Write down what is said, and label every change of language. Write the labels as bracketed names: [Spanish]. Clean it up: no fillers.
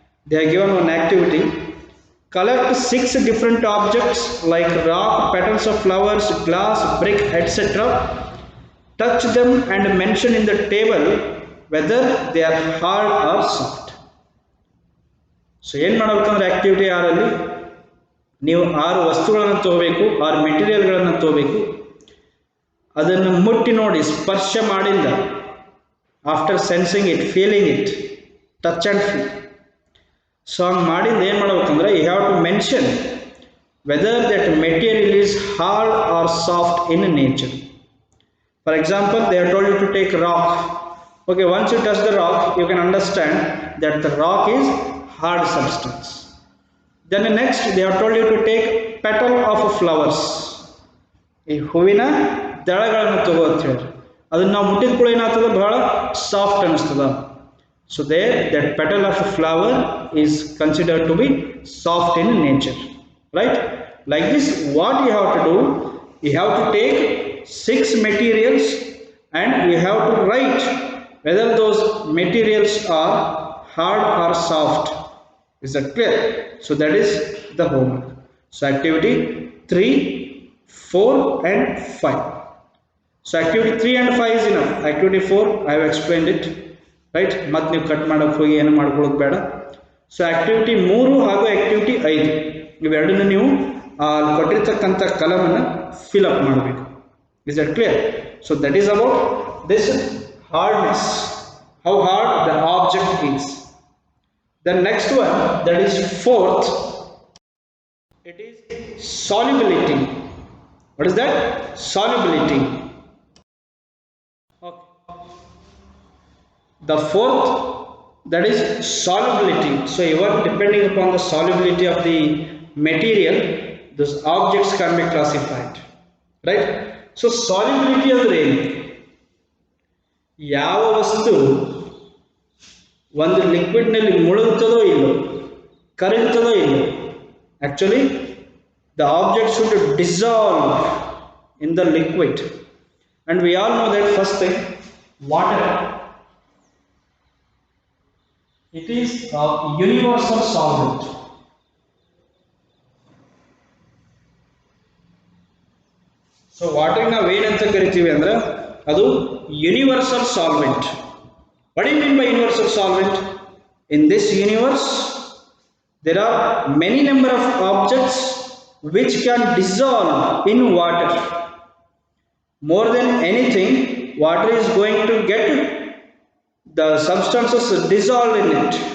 [English] They are given one activity. Collect 6 different objects like rock, petals of flowers, glass, brick, etc. Touch them and mention in the table whether they are hard or soft. [Kannada] So ಏನು ಮಾಡಬೇಕಂದ್ರೆ activity 6ರಲ್ಲಿ ನೀವು 6 ವಸ್ತುಗಳನ್ನು ತಗೋಬೇಕು, 6 ಮೆಟೀರಿಯಲ್ಗಳನ್ನು ತಗೋಬೇಕು. ಅದನ್ನು ಮುಟ್ಟಿ ನೋಡಿ, ಸ್ಪರ್ಶ ಮಾಡಿಂದ, [English] After sensing it, feeling it, touch and feel. So [Kannada] ಹಂಗೆ ಮಾಡಿದ್ದು ಏನು ಮಾಡ್ಬೇಕಂದ್ರೆ [English] You have to mention whether that material is hard or soft in nature. For example, they have told you to take rock. Okay, once you touch the rock, you can understand that the rock is hard substance. Then the next, they have told you to take petal of flowers. [Kannada] ಈ ಹೂವಿನ ದಳಗಳನ್ನು ತಗೋ ಅಂತ ಹೇಳಿ ಅದನ್ನ ನಾವು ಮುಟ್ಟಿದ ಕೂಡ ಏನಾಗ್ತದೆ ಬಹಳ ಸಾಫ್ಟ್ ಅನಿಸ್ತದ. [English] So there that petal of a flower is considered to be soft in nature, right? Like this, what you have to do, you have to take 6 materials and you have to write whether those materials are hard or soft. Is that clear? So that is the homework. So activity 3, 4 and 5. So activity 3 and 5 is enough. Activity 4 I have explained it, right? [Kannada] ಮತ್ತೆ ನೀವು cut ಮಾಡಕ್ಕೆ ಹೋಗಿ ಏನು ಮಾಡ್ಕೊಳ್ಳೋದು ಬೇಡ. So activity 3 ಹಾಗೂ activity 5 ಇವೆರಡನ್ನು ನೀವು ಕೊಟ್ಟಿರ್ತಕ್ಕಂಥ ಕಲಮನ್ನು ಫಿಲ್ ಅಪ್ ಮಾಡಬೇಕು. [English] Is that clear? So that is about this hardness, how hard the object is. The next one, that is fourth, it is solubility. What is that? Solubility. Okay. The fourth, that is solubility. So even depending upon the solubility of the material, those objects can be classified, right? So solubility [Kannada] ಅಂದ್ರೆ ಯಾವ ವಸ್ತು ಒಂದು ಲಿಕ್ವಿಡ್ನಲ್ಲಿ ಮುಳುಗುತ್ತದೋ ಇಲ್ಲೋ ಕರಗುತ್ತದೋ ಇಲ್ಲೋ, [English] Actually the object should dissolve in the liquid and we all know that first thing water it is universal solvent. [Kannada] So water ನಾವು ಏನಂತ ಕರಿತೀವಿ ಅಂದ್ರೆ ಅದು universal solvent. [English] What do you mean by universal solvent? In this universe there are many number of objects which can dissolve in water. More than anything, water is going to get the substances dissolved in it.